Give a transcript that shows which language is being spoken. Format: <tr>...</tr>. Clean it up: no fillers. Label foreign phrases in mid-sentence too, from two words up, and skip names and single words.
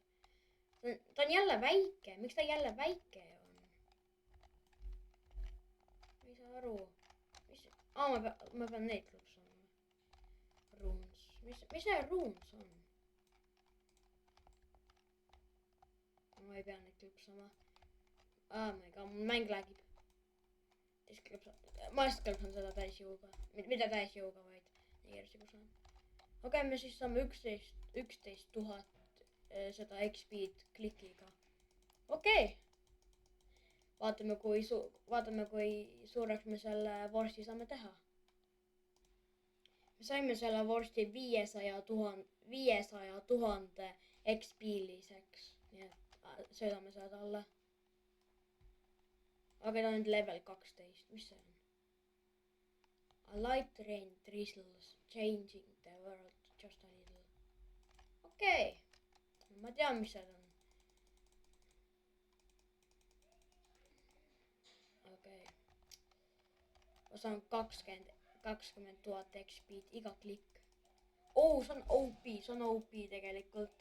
<et>Ta on jälle väike. Miks ta jälle väike on? Ma ei saa aru. Ma pean neid klõpsama. Runes. Mis see runes on? Ma ei pea neid klõpsama.</et> <en>Oh my god,</en> <et>mul mäng lagib. Ma lihtsalt klõpsan seda täisjõuga. Mitte täisjõuga, vaid nii kiiresti kui saan. Okei, me siis saame 11 000 seda XP-d klikiga. Okei. Vaatame, kui suureks me selle vorsti saame teha. Me saime selle vorsti 500 000 XP-liseks. Nii et söödame seda talle. Aga ta on nüüd level 12. Mis see on?</et> <en>A light rain drizzles, changing the world just a little.</en> <et>Okei. Ma tean, mis see on. Okei. Ma saan 20 000 XP-d iga klikk. Oo, see on OP tegelikult.</et>